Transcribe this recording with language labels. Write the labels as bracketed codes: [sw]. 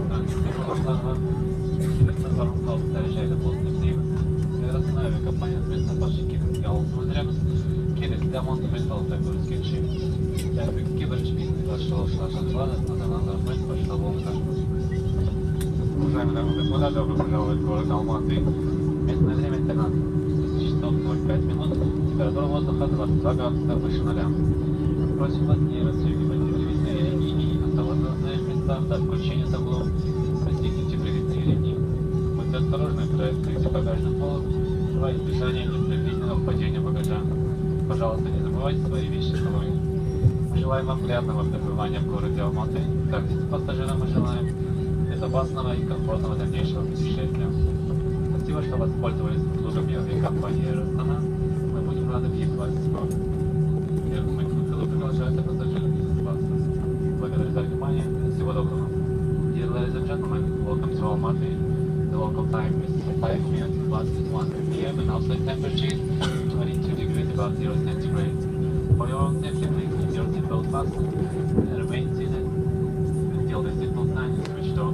[kk] Өңірде жолаушыларға келесі сапарыңыз қауіпсіз әрі жайлы болсын деп тілейміз. Астана әуе компаниясымен сапар шеккеніңізге алғыс білдіреміз. Келесіде амандық пен саулықта көріскенше. Тәуекке бірінші бизнес жолаушылар шақырылады. Назарларыңызға рахмет, қошта болыңыздар. [ru] Уважаемые дамы и господа, добро пожаловать в город Алматы. Местное время 13 часов 05 минут. Температура воздуха 22 градуса выше 0. Просим вас не расстегивать привязные ремни и оставаться на своих местах до включения табло. Застегните привязные ремни. Будьте осторожны, когда открыете багажный полок во избежание непредвиденного падения багажа. Пожалуйста, не забывайте свои вещи в салоне. Мы желаем вам приятного пребывания в городе Алматы. Также пассажирам мы желаем безопасного и комфортного дальнейшего путешествия. Спасибо, что воспользовались услугами авиакомпании «Астана». Мы будем рады видеть вас скоро. Мы продолжаем пассажирам безопасности. Благодарю за внимание. Всего доброго. [en] Dear ladies and gentlemen, welcome to Almaty. The local time is 5 minutes past 1 p.m. and outside temperature is 22 degrees above 0 centigrade. For your own safety, please keep your seatbelt fastened and remain seated until the seatbelt sign is switched off.